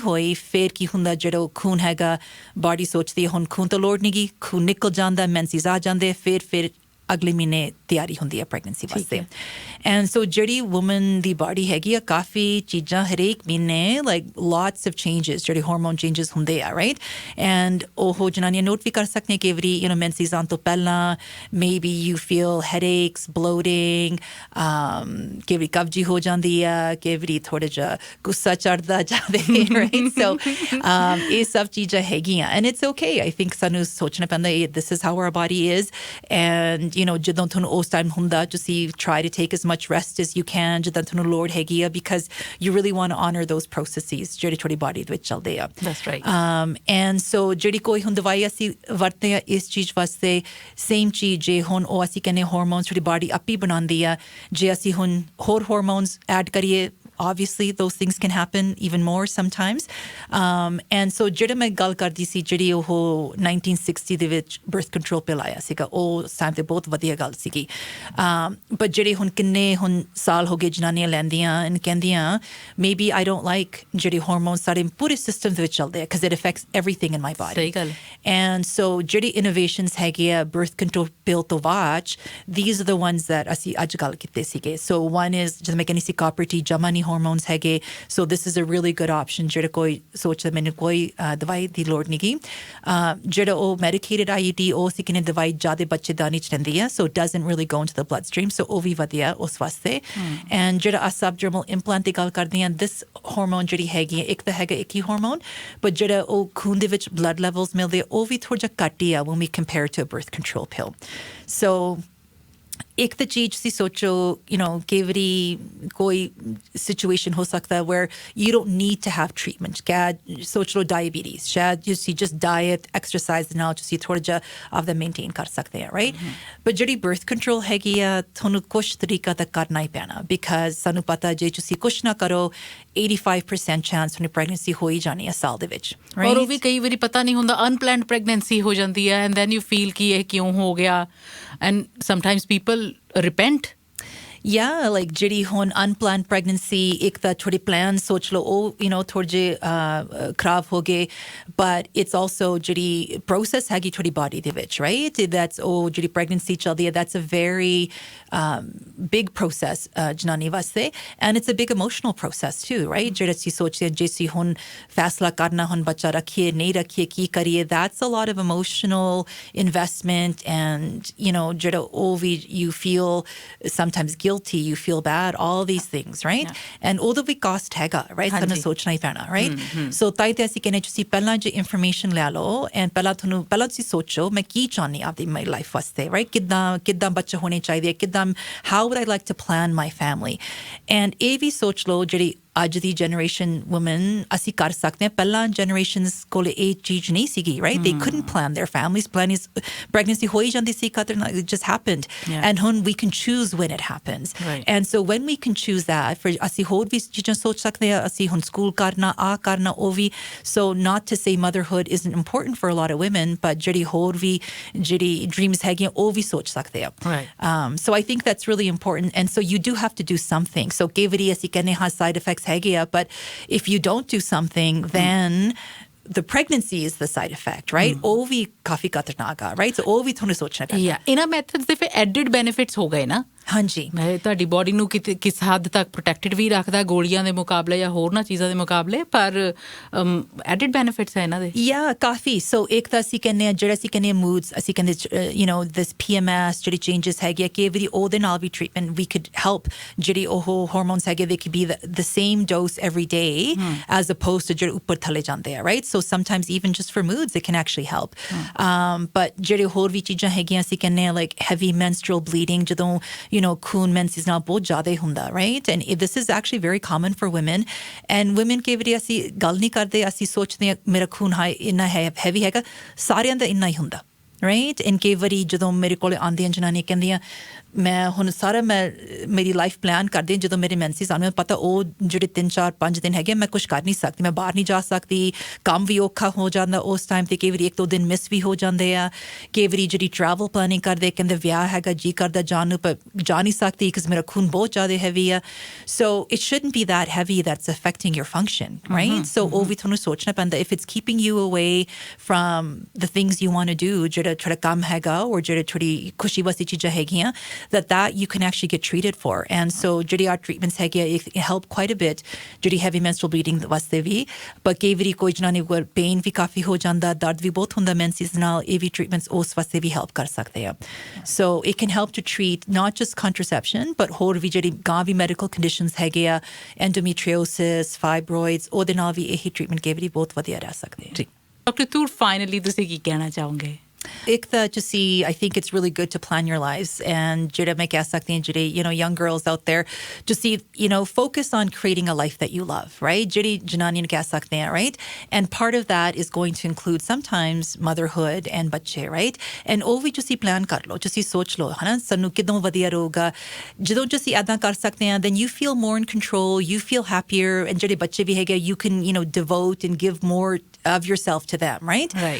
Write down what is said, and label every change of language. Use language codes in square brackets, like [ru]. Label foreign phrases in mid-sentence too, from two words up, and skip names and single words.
[pa] ਹੋਈ ਫਿਰ ਕੀ ਹੁੰਦਾ ਜਿਹੜਾ ਖੂਨ ਹੈਗਾ ਬਾਡੀ ਸੋਚਦੀ ਹੈ ਹੁਣ ਖੂਨ ਤਾਂ ਲੋੜ ਨਹੀਂ ਗੀ ਖੂਨ ਨਿਕਲ ਜਾਂਦਾ ਮੈਂਸਿਸ ਆ ਜਾਂਦੇ ਫਿਰ ਅਗਲੇ ਮਹੀਨੇ ਤਿਆਰੀ ਹੁੰਦੀ ਹੈ ਪ੍ਰੈਗਨੈਂਸੀ ਵਾਸਤੇ [en] and so [pa] ਜਿਹੜੀ ਵੂਮਨ ਦੀ ਬਾਡੀ ਹੈਗੀ ਆ ਕਾਫੀ ਚੀਜ਼ਾਂ ਹਰੇਕ ਮਹੀਨੇ [en] like lots of changes [pa] ਜਿਹੜੇ [en] hormone changes [pa] ਹੁੰਦੇ ਆ [en] right and [pa] ਉਹ ਜਨਾਨੀਆਂ ਨੋਟ ਵੀ ਕਰ ਸਕਦੀਆਂ ਕਿ [en] every you know [pa] ਮੈਂਸੈਸ ਆਉਣ ਤੋਂ ਪਹਿਲਾਂ [en] maybe you feel headaches bloating [pa] ਕਿ ਐਵਰੀ ਕਬਜੀ ਹੋ ਜਾਂਦੀ ਆ ਕਿ ਐਵਰੀ ਥੋੜਾ ਜਿਹਾ ਗੁੱਸਾ ਚੜਦਾ ਜਾਵੇ [en] right so [pa] ਇਹ ਸਭ ਚੀਜ਼ਾਂ ਹੈਗੀਆਂ [en] and it's okay I think [pa] ਸਾਨੂੰ ਸੋਚਣਾ ਪੈਂਦਾ [en] this is how our body is and you know [pa] ਜਦੋਂ ਤੁਹਾਨੂੰ ਉਸ ਟਾਈਮ ਹੁੰਦਾ ਤੁਸੀਂ [en] try to take as much rest as you can [pa] ਜਦੋਂ ਤੁਹਾਨੂੰ ਲੋੜ ਹੈਗੀ ਆ [en] because you really want to honor those processes [pa] ਜਿਹੜੇ ਤੁਹਾਡੀ ਬਾਡੀ ਦੇ ਵਿੱਚ ਚੱਲਦੇ ਆ [en] that's right and so [pa] ਜਿਹੜੀ ਕੋਈ ਹੁਣ ਦਵਾਈ ਅਸੀਂ ਵਰਤਦੇ ਆ ਇਸ ਚੀਜ਼ ਵਾਸਤੇ ਸੇਮ ਚੀਜ਼ ਜੇ ਹੁਣ ਉਹ ਅਸੀਂ ਕਹਿੰਦੇ ਹਾਰਮੋਨਸ ਤੁਹਾਡੀ ਬਾਡੀ ਆਪੀ ਬਣਾਉਂਦੀ ਆ ਜੇ ਅਸੀਂ ਹੁਣ ਹੋਰ [en] hormones add [pa] ਕਰੀਏ [en] obviously those things can happen even more sometimes and so [pa] ਜਿਹੜਾ ਮੈਂ ਗੱਲ ਕਰਦੀ ਸੀ ਜਿਹੜੀ ਉਹ 1960 ਦੇ ਵਿੱਚ [en] birth control pill [pa] ਆਇਆ ਸੀਗਾ ਉਹ ਟਾਈਮ ਤੇ ਬਹੁਤ ਵਧੀਆ ਗੱਲ ਸੀਗੀ but ਜਿਹੜੇ ਹੁਣ ਕਿੰਨੇ ਹੁਣ ਸਾਲ ਹੋ ਗਏ ਜਨਾਨੀਆਂ ਲੈਂਦੀਆਂ and ਕਹਿੰਦੀਆਂ [en] maybe I don't like [pa] ਜਿਹੜੇ ਹਾਰਮੋਨਸ ਸਾਡੇ ਪੂਰੇ ਸਿਸਟਮ ਦੇ ਵਿੱਚ ਚੱਲਦੇ ਆ [en] because it affects everything in my body [pa] ਸਹੀ ਗੱਲ [en] and so [pa] ਜਿਹੜੀ innovations ਹੈਗੇ ਆ [en] birth control pill [pa] ਤੋਂ ਬਾਅਦ [en] these are the ones that [pa] ਅਸੀਂ ਅੱਜ ਗੱਲ ਕੀਤੇ ਸੀਗੇ [en] so one is [pa] ਜਦੋਂ ਮੈਂ ਕਹਿੰਦੀ ਸੀ [en] copper T [pa] ਜਮਾ ਨਹੀਂ hormones ਹੈਗੇ [en] so this is a really good option [pa] ਜਿਹੜਾ ਕੋਈ ਸੋਚਦਾ ਮੈਨੂੰ ਕੋਈ ਦਵਾਈ ਦੀ ਲੋੜ ਨਹੀਂ ਗੀ ਜਿਹੜਾ ਉਹ [en] medicated IUD [pa] ਉਹ ਸੀ ਕਿਨੇ ਦਵਾਈ ਜ਼ਿਆਦਾ ਬੱਚੇਦਾਨੀ ਚ ਰਹਿੰਦੀ ਆ [en] so it doesn't really go into the bloodstream so [pa] ਉਹ ਵੀ ਵਧੀਆ ਉਸ ਵਾਸਤੇ and ਜਿਹੜਾ [en] subdermal implant [pa] ਦੀ ਗੱਲ ਕਰਦੇ ਹਾਂ [en] this hormone [pa] ਜਿਹੜੀ ਹੈਗੀ ਇੱਕ ਤਾਂ ਹੈਗਾ ਇੱਕ ਹੀ hormone but ਜਿਹੜਾ ਉਹ ਖੂਨ ਦੇ ਵਿੱਚ [en] blood levels [pa] ਮਿਲਦੇ ਉਹ ਵੀ ਥੋੜਾ ਜਿਹਾ ਘੱਟ ਹੀ ਆ [en] when we compare to a birth control pill so [pa] ਇੱਕ ਤਾਂ ਚੀਜ਼ ਤੁਸੀਂ ਸੋਚੋ [en] you know [pa] ਕਈ ਵਾਰੀ ਕੋਈ situation ਹੋ ਸਕਦਾ [en] where you don't need to have treatment [pa] ਸ਼ਾਇਦ ਸੋਚ ਲਓ diabetes ਸ਼ਾਇਦ ਤੁਸੀਂ [en] just diet exercise [pa] ਨਾਲ ਤੁਸੀਂ ਥੋੜਾ ਜਿਹਾ ਆਪਦਾ maintain ਕਰ ਸਕਦੇ ਆ [en] right but [pa] ਜਿਹੜੀ [en] birth control [pa] ਹੈਗੀ ਆ ਤੁਹਾਨੂੰ ਕੁਛ ਤਰੀਕਾ ਤਾਂ ਕਰਨਾ ਹੀ ਪੈਣਾ because ਸਾਨੂੰ ਪਤਾ ਜੇ ਤੁਸੀਂ ਕੁਛ ਨਾ ਕਰੋ 85% chance ਤੁਹਾਨੂੰ pregnancy ਹੋ ਹੀ ਜਾਣੀ ਆ ਸਾਲ ਦੇ ਵਿੱਚ ਔਰ ਉਹ ਵੀ ਕਈ ਵਾਰੀ ਪਤਾ ਨਹੀਂ ਹੁੰਦਾ [en] unplanned pregnancy [pa] ਹੋ ਜਾਂਦੀ ਹੈ [en] and then you feel [pa] ਕਿ ਇਹ ਕਿਉਂ ਹੋ ਗਿਆ [en] and sometimes people repent Yeah, like [pa] ਜਿਹੜੀ ਹੁਣ [en] unplanned pregnancy [pa] ਇੱਕ ਤਾਂ ਥੋੜੇ plans ਸੋਚ ਲਓ ਉਹ [en] you know [pa] ਥੋੜੇ ਜਿਹੇ ਖਰਾਬ ਹੋ ਗਏ [en] but it's also [pa] ਜਿਹੜੀ process ਹੈਗੀ ਤੁਹਾਡੀ body ਦੇ ਵਿੱਚ [en] right that's [pa] ਉਹ ਜਿਹੜੀ pregnancy ਚੱਲਦੀ ਹੈ [en] that's a very big process [pa] ਜਨਾਨੀ ਵਾਸਤੇ [en] and it's a big emotional process too right [pa] ਜਿਹੜਾ ਅਸੀਂ ਸੋਚਦੇ ਹਾਂ ਜੇ ਅਸੀਂ ਹੁਣ ਫੈਸਲਾ ਕਰਨਾ ਹੁਣ ਬੱਚਾ ਰੱਖੀਏ ਨਹੀਂ ਰੱਖੀਏ ਕੀ ਕਰੀਏ [en] that's a lot of emotional investment and you know [pa] ਜਿਹੜਾ ਉਹ ਵੀ [en] you feel sometimes guilty, you feel bad, all these things, right? Yeah. And although we cost [pa] hega, right? ਸਾਨੂੰ ਸੋਚਣਾ ਹੀ ਪੈਣਾ, right? So ਤਾਂ ਤੇ ਅਸੀਂ ਕਹਿੰਦੇ ਤੁਸੀਂ ਪਹਿਲਾਂ ਜੇ information ਲੈ ਲਓ and ਪਹਿਲਾਂ ਤੁਸੀਂ ਸੋਚੋ ਮੈਂ ਕੀ ਚਾਹੁੰਦੀ ਆਪਦੀ [en] my life [pa] ਵਾਸਤੇ, right? ਕਿੱਦਾਂ ਬੱਚੇ ਹੋਣੇ ਚਾਹੀਦੇ ਕਿੱਦਾਂ [en] how would I like to plan my family? [pa] And ਇਹ ਵੀ ਸੋਚ ਲਓ ਜਿਹੜੀ ਅੱਜ ਦੀ [en] generation women [pa] ਅਸੀਂ ਕਰ ਸਕਦੇ ਹਾਂ ਪਹਿਲਾਂ generations ਕੋਲ ਇਹ ਚੀਜ਼ ਨਹੀਂ ਸੀਗੀ [en] right they couldn't plan their families [pa] pregnancy ਹੋਈ ਜਾਂਦੀ ਸੀ [en] it just happened and ਹੁਣ we can choose when it happens and so when we can choose that for [pa] ਅਸੀਂ ਹੋਰ ਵੀ ਚੀਜ਼ਾਂ ਸੋਚ ਸਕਦੇ ਹਾਂ ਅਸੀਂ ਹੁਣ ਸਕੂਲ ਕਰਨਾ ਕਰਨਾ ਉਹ ਵੀ [en] so not to say motherhood isn't important for a lot of women but [pa] ਜਿਹੜੀ ਹੋਰ ਵੀ ਜਿਹੜੀ dreams ਹੈਗੀਆਂ ਉਹ ਵੀ ਸੋਚ ਸਕਦੇ ਆ [en] so I think that's really important and so you do have to do something so [pa] ਕਈ ਵਾਰੀ ਅਸੀਂ ਕਹਿੰਦੇ ਹਾਂ [en] side effects but if you don't do something then the pregnancy is the side effect right [pa] ਉਹ ਵੀ ਕਾਫੀ ਖਤਰਨਾਕ ਆ [en] right so [pa] ਉਹ ਵੀ ਤੁਹਾਨੂੰ ਸੋਚਣਾ ਪੈਂਦਾ ਇਹਨਾਂ ਮੈਥਡਸ ਦੇ ਫਿਰ [en] added benefits [pa] ਹੋ ਗਏ ਨਾ ਹਾਂਜੀ ਮੈਂ ਤੁਹਾਡੀ ਬੋਡੀ ਨੂੰ ਕਿਸ ਹੱਦ ਤੱਕ ਪ੍ਰੋਟੈਕਟਡ ਵੀ ਰੱਖਦਾ ਗੋਲੀਆਂ ਦੇ ਮੁਕਾਬਲੇ ਜਾਂ ਹੋਰ ਨਾ ਚੀਜ਼ਾਂ ਦੇ ਮੁਕਾਬਲੇ ਪਰ [en] added benefits [pa] ਹੈ ਇਹਨਾਂ ਦੇ ਕਾਫੀ ਸੋ ਇੱਕ ਤਾਂ ਅਸੀਂ ਕਹਿੰਦੇ ਜਿਹੜਾ ਅਸੀਂ ਕਹਿੰਦੇ moods ਅਸੀਂ ਕਹਿੰਦੇ [en] you know this PMS [pa] ਜਿਹੜੀ changes ਹੈਗੇ ਕਿ ਵੀ ਉਹਦੇ ਨਾਲ ਵੀ [en] treatment we could help [pa] ਜਿਹੜੀ ਉਹ hormones ਹੈਗੇ [en] they could be the same dose every day as opposed to [pa] ਜਿਹੜੇ ਉੱਪਰ ਥੱਲੇ ਜਾਂਦੇ ਆ [en] right so sometimes even just for moods it can actually help but [pa] ਜਿਹੜੇ ਹੋਰ ਵੀ ਚੀਜ਼ਾਂ ਹੈਗੀਆਂ ਅਸੀਂ ਕਹਿੰਦੇ [en] like heavy menstrual bleeding [pa] ਜਦੋਂ [en] you know [pa] ਖੂਨ menses ਨਾਲ ਬਹੁਤ ਜ਼ਿਆਦਾ ਹੁੰਦਾ [en] right and this is actually very common for women and women [pa] ਕਈ ਵਾਰੀ ਅਸੀਂ ਗੱਲ ਨਹੀਂ ਕਰਦੇ ਅਸੀਂ ਸੋਚਦੇ ਹਾਂ ਮੇਰਾ ਖੂਨ ਇੰਨਾ heavy ਹੈਗਾ ਸਾਰਿਆਂ ਦਾ ਇੰਨਾ ਹੀ ਹੁੰਦਾ [en] right and [pa] ਕਈ ਵਾਰੀ ਜਦੋਂ ਮੇਰੇ ਕੋਲ ਆਉਂਦੀਆਂ ਜਨਾਨੀਆਂ ਕਹਿੰਦੀਆਂ ਮੈਂ ਹੁਣ ਸਾਰਾ ਮੇਰੀ [en] life plan [pa] ਕਰਦੀ ਹਾਂ ਜਦੋਂ ਮੇਰੇ ਮੈਂਸਿਸ ਆਉਣ ਮੈਨੂੰ ਪਤਾ ਉਹ ਜਿਹੜੇ 3 4 5 ਦਿਨ ਹੈਗੇ ਮੈਂ ਕੁਝ ਕਰ ਨਹੀਂ ਸਕਦੀ ਮੈਂ ਬਾਹਰ ਨਹੀਂ ਜਾ ਸਕਦੀ ਕੰਮ ਵੀ ਔਖਾ ਹੋ ਜਾਂਦਾ ਉਸ ਟਾਈਮ ਤੇ ਕਈ ਵਾਰੀ 1-2 ਦਿਨ ਮਿਸ ਵੀ ਹੋ ਜਾਂਦੇ ਆ ਕਈ ਵਾਰੀ ਜਿਹੜੀ [en] travel planning [pa] ਕਰਦੇ ਕਹਿੰਦੇ ਵਿਆਹ ਹੈਗਾ ਜੀ ਕਰਦਾ ਜਾਣ ਨੂੰ ਪਰ ਜਾ ਨਹੀਂ ਸਕਦੀ ਬਿਕਾਜ਼ ਮੇਰਾ ਖੂਨ ਬਹੁਤ ਜ਼ਿਆਦਾ ਹੈਵੀ ਆ [en] so it shouldn't be that heavy that's affecting your function right so [pa] ਉਹ ਵੀ ਤੁਹਾਨੂੰ ਸੋਚਣਾ ਪੈਂਦਾ [en] if it's keeping you away from the things you want to do [pa] ਜਿਹੜਾ ਥੋੜਾ ਕੰਮ ਹੈਗਾ or ਜਿਹੜੇ ਥੋੜੀ ਖੁਸ਼ੀ ਵਾਸਤੇ ਚੀਜ਼ਾਂ ਹੈਗੀਆਂ [en] that you can actually get treated for. And so [pa] ਜਿਹੜੀ [en] our treatments [pa] ਹੈਗੇ [en] it help quite a bit [pa] ਜਿਹੜੀ [en] heavy menstrual bleeding [pa] ਵਾਸਤੇ ਵੀ but ਕਈ ਵਾਰੀ ਕੋਈ ਜਨਾਨੀ ਕੋਲ pain ਵੀ ਕਾਫੀ ਹੋ ਜਾਂਦਾ ਦਰਦ ਵੀ ਬਹੁਤ ਹੁੰਦਾ menses ਨਾਲ ਇਹ ਵੀ treatments ਉਸ ਵਾਸਤੇ ਵੀ help ਕਰ ਸਕਦੇ ਆ [en] so it can help to treat not just contraception but [pa] ਹੋਰ ਵੀ ਜਿਹੜੀ ਗਾਂ ਵੀ [en] medical conditions [pa] ਹੈਗੇ ਆ [en] endometriosis fibroids [pa] ਉਹਦੇ ਨਾਲ ਵੀ ਇਹੀ treatment ਕਈ ਵਾਰੀ ਬਹੁਤ ਵਧੀਆ ਰਹਿ ਸਕਦੇ ਆ ਡਾਕਟਰ ਤੂਰ ਫਾਈਨਲੀ ਤੁਸੀਂ ਕੀ ਕਹਿਣਾ ਚਾਹੋਗੇ ਇੱਕ ਤਾਂ ਤੁਸੀਂ [en] I think it's really good to plan your lives and [pa] ਜਿਹੜਾ ਮੈਂ ਕਹਿ ਸਕਦੀ ਹਾਂ ਜਿਹੜੇ [en] you know young girls out there ਤੁਸੀਂ you know focus on creating a life that you love right [pa] ਜਿਹੜੀ ਜਨਾਨੀ ਨੂੰ ਕਹਿ ਸਕਦੇ ਹਾਂ [en] right and part of that is going to include sometimes motherhood and ਬੱਚੇ right and [pa] ਉਹ ਵੀ ਤੁਸੀਂ plan ਕਰ ਲਓ ਤੁਸੀਂ ਸੋਚ ਲਓ ਹਨਾ ਸਾਨੂੰ ਕਿਦੋਂ ਵਧੀਆ ਰਹੂਗਾ ਜਦੋਂ ਤੁਸੀਂ ਏਦਾਂ ਕਰ ਸਕਦੇ ਹਾਂ [en] then you feel more in control you feel happier and [pa] ਜਿਹੜੇ ਬੱਚੇ ਵੀ ਹੈਗੇ [en] you can you know devote and give more of yourself to them right